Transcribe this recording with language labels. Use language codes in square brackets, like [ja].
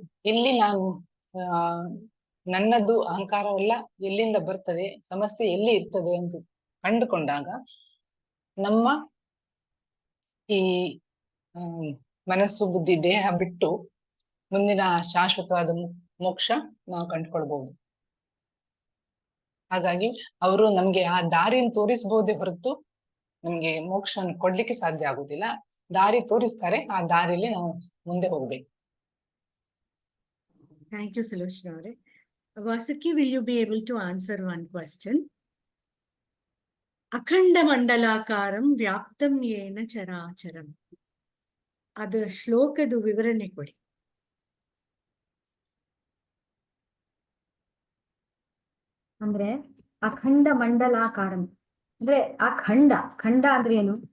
[kn] ಇಲ್ಲಿ ನಾನು ನನ್ನದು ಅಹಂಕಾರವೆಲ್ಲ ಎಲ್ಲಿಂದ ಬರ್ತದೆ, ಸಮಸ್ಯೆ ಎಲ್ಲಿ ಇರ್ತದೆ ಅಂತ ಕಂಡುಕೊಂಡಾಗ ನಮ್ಮ ಈ ಮನಸ್ಸು ಬುದ್ಧಿ ದೇಹ ಬಿಟ್ಟು ಮುಂದಿನ ಶಾಶ್ವತವಾದ ಮೋಕ್ಷ ನಾವು ಕಂಡುಕೊಳ್ಬಹುದು. ಹಾಗಾಗಿ ಅವರು ನಮ್ಗೆ ಆ ದಾರಿಯನ್ನು ತೋರಿಸಬಹುದೇ ಹೊರತು ನಮ್ಗೆ ಮೋಕ್ಷವನ್ನು ಕೊಡ್ಲಿಕ್ಕೆ ಸಾಧ್ಯ ಆಗುದಿಲ್ಲ. ದಾರಿ ತೋರಿಸ್ತಾರೆ, ಆ ದಾರಿಯಲ್ಲಿ ನಾವು ಮುಂದೆ ಹೋಗ್ಬೇಕು. [en] Thank you, Sulochana ಅವರೇ. Vasuki, will you be able to answer one question? [sa] ಅಖಂಡ ಮಂಡಲಾಕಾರಂ ವ್ಯಾಪ್ತಂ ಯೇನ ಚರಾಚರಂ, [kn] ಅದು ಶ್ಲೋಕದ ವಿವರಣೆ ಕೊಡಿ. ಅಂದ್ರೆ ಅಖಂಡ ಮಂಡಲಾಕಾರಂ ಅಂದ್ರೆ ಆ ಖಂಡ ಅಂದ್ರೆ ಏನು?